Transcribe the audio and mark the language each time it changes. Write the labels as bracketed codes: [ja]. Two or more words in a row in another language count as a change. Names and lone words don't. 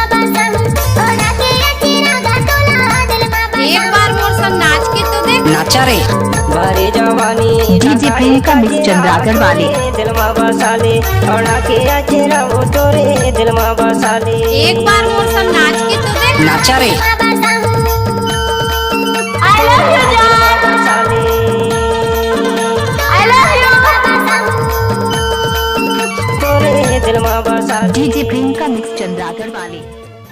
[hne] एक बार मोर सन नाच के तो देख। नाचा रे भरे जवानी डीजे प्रियंका मिक्स चंद्राकर वाले दिल में बसा ले। ओढ़ा के चेहरा वो तोरे दिल में बसा ले। एक बार मोर सन नाच के तो देख। नाचा रे [en] I love you जान। [hne] बसा ले। [en] I love you। [hne] तोरे दिल में बसा ले। डीजे प्रियंका मिक्स चंद्राकर वाले